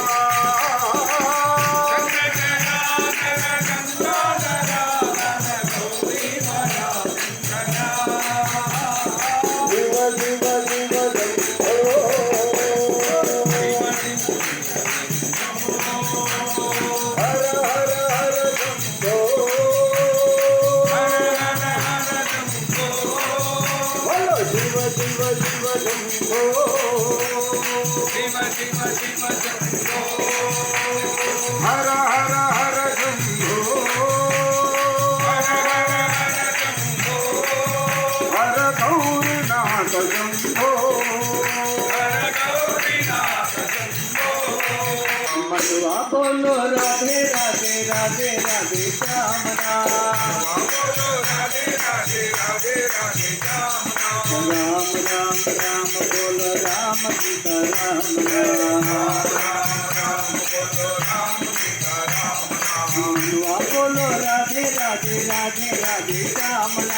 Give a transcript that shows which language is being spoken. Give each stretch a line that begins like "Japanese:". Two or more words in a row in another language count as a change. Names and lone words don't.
Telugu: శివ శివ శివ హర హర హర శంభో బలో శివ శివ శివ శంభో హర హర హర శంభో హర గౌరీనాథ శంభో
Hindi: मधुआ बोलो राधे राधे राधे राधे श्याम राम राम राम राम बोलो राम सीता राम राम मधुआ बोलो राधे राधे राधे राधे श्याम